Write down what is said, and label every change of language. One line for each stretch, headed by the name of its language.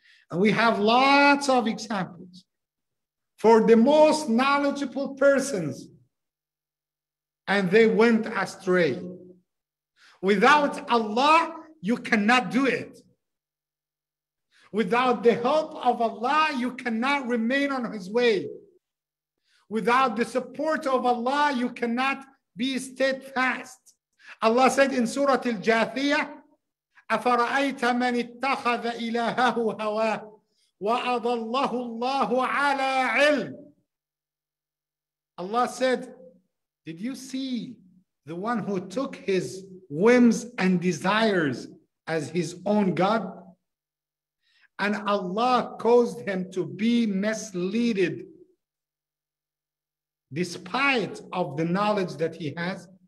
English: And we have lots of examples. For the most knowledgeable persons, and they went astray. Without Allah, you cannot do it. Without the help of Allah, you cannot remain on His way. Without the support of Allah, you cannot be steadfast. Allah said in Surah Al-Jathiyah,
Arabic: أَفَرَأَيْتَ مَنِ اتَّخَذَ إِلَهَهُ هَوَاهُ وَأَضَلَّهُ اللَّهُ عَلَىٰ عِلْمٍ.
English: Allah said, did you see the one who took his whims and desires as his own God? And Allah caused him to be misleaded despite of the knowledge that he has.